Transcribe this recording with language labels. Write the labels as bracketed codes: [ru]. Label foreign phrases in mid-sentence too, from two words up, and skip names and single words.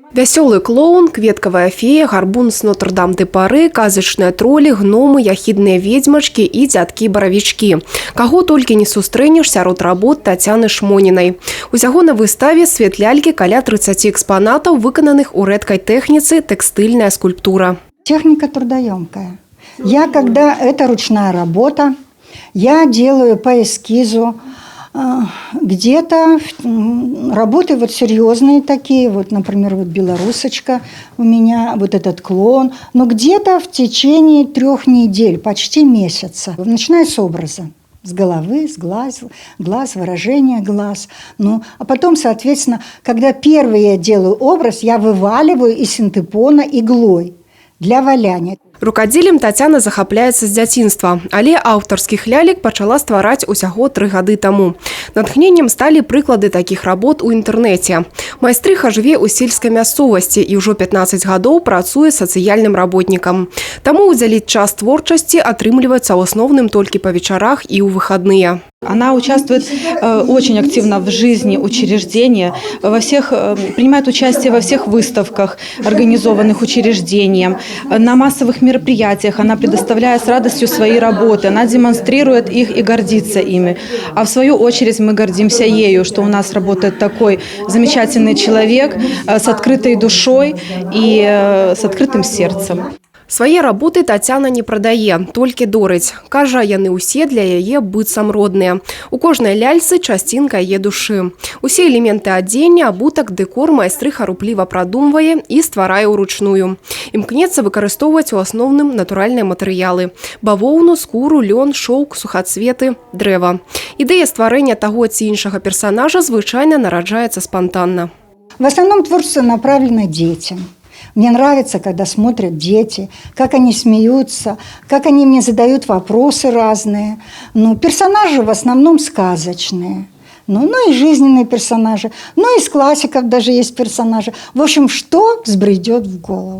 [be] Вясёлы клоун, кветкавая фея, гарбун с Нотр-Дам-де-Пары, казачныя тролі, гномы, яхідныя ведзьмачкі і дзядкі-баравічкі. Каго толькі не сустрэнеш сярод работ Тацяны Шмонінай. Усяго на выставе свет лялькі каля 30 экспонатаў, выкананых у рэдкай тэхніцы [ru] «Текстильная скульптура». Техника трудоемкая. Когда это ручная работа, я делаю по эскизу. Где-то работы вот серьезные такие, вот, например, вот белорусочка у меня, вот этот клоун, но где-то в течение 3 недель, почти месяца. Начиная с образа, с головы, с глаз, выражение глаз. Ну, а потом, соответственно, когда первый я делаю образ, я вываливаю из синтепона иглой для валяния. [be] Рукадзелем Тацяна захапляецца з дзяцінства, але аўтарскіх лялек пачала ствараць усяго 3 гады таму. Натхненнем сталі прыклады такіх работ у інтэрнэце. Майстрыха жыве ў сельскай мясцовасці і ўжо 15 гадоў працуе сацыяльным работнікам. Таму удзяліць час творчасці атрымліваецца ў асноўным толькі па вечарах і ў выхадныя. [ru] Она участвует очень активно в жизни учреждения, принимает участие во всех выставках, организованных учреждением, на массовых мероприятиях. Она предоставляет с радостью свои работы, она демонстрирует их и гордится ими. А в свою очередь мы гордимся ею, что у нас работает такой замечательный человек с открытой душой и с открытым сердцем. [be] Свае работы Тацяна не прадае, толькі дорыць. Кажа, яны ўсе для яе быццам родныя. У кожнай ляльцы часцінка яе душы. Усе элементы адзення, абутак, дэкор майстрыха рупліва прадумвае і стварае ўручную. Імкнецца выкарыстоўваць у асноўным натуральныя матэрыялы – бавоўну, скуру, лён, шоўк, сухацветы, дрэва. Ідэя стварэння таго ці іншага персанажа звычайна нараджаецца спантанна. [ru] В основном творчество направлено детям. Мне нравится, когда смотрят дети, как они смеются, как они мне задают вопросы разные. Ну, персонажи в основном сказочные. Ну и жизненные персонажи. Ну, из классиков даже есть персонажи. В общем, что взбредет в голову.